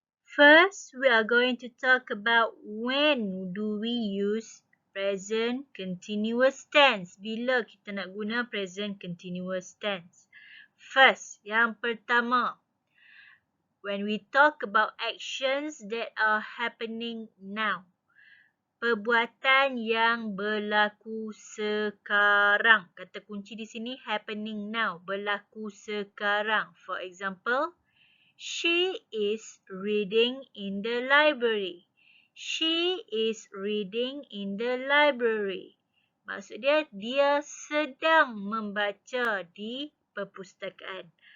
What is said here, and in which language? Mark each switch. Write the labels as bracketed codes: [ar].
[en] First, we are going to talk about when do we use present continuous tense. [ms] Bila kita nak guna present continuous tense. [en] First, [ms] yang pertama, [en] when we talk about actions that are happening now. [ms] Perbuatan yang berlaku sekarang. Kata kunci di sini [en] happening now, [ms] berlaku sekarang. [en] For example, she is reading in the library. She is reading in the library. [ms] Maksud dia sedang membaca di perpustakaan.